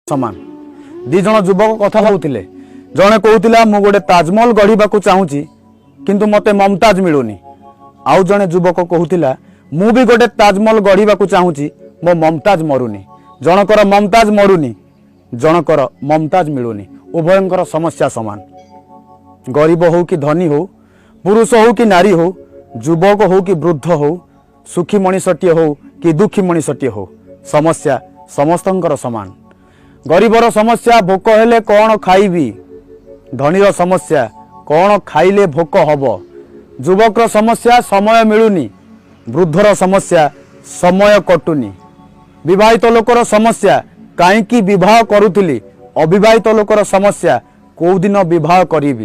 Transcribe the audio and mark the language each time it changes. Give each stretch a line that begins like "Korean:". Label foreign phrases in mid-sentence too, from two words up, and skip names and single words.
Odia: ସମାନ ଦି ଜଣ ଯୁବକ କଥା ହେଉଥିଲେ ଜଣେ କହୁଥିଲା ମୁଁ ଗୋଟେ ତାଜମହଲ ଗଢ଼ିବାକୁ ଚାହୁଁଛି କିନ୍ତୁ ମତେ ମମତାଜ ମିଳୁନି। ଆଉ ଜଣେ ଯୁବକ କହୁଥିଲା ମୁଁ ଭି ଗୋଟେ ତାଜମହଲ ଗଢ଼ିବାକୁ ଚାହୁଁଛି ମୋ ମମତାଜ ମରୁନି। ଜଣଙ୍କର ମମତାଜ ମରୁନି, ଜଣଙ୍କର ମମତାଜ ମିଳୁନି। ଉଭୟଙ୍କର ସମସ୍ୟା ସମାନ। ଗରିବ ହୋ କି ଧନୀ ହୋ, ପୁରୁଷ ହୋ କି ନାରୀ ହୋ, ଯୁବକ ହୋ କି ବୃଦ୍ଧ ହୋ, ସୁଖୀ ମଣିଷଟିଏ ହୋ କି ଦୁଃଖୀ ମଣିଷଟିଏ ହୋ, ସମସ୍ୟା ସମସ୍ତଙ୍କର ସମାନ। ଗରିବର ସମସ୍ୟା ଭୋକ ହେଲେ କଣ ଖାଇବି, ଧନୀର ସମସ୍ୟା କଣ ଖାଇଲେ ଭୋକ ହେବ, ଯୁବକର ସମସ୍ୟା ସମୟ ମିଳୁନି, ବୃଦ୍ଧର ସମସ୍ୟା ସମୟ କଟୁନି, ବିବାହିତ ଲୋକର ସମସ୍ୟା କାହିଁକି ବିବାହ କରୁଥିଲି, ଅବିବାହିତ ଲୋକର ସମସ୍ୟା କେଉଁ ଦିନ ବିବାହ କରିବି।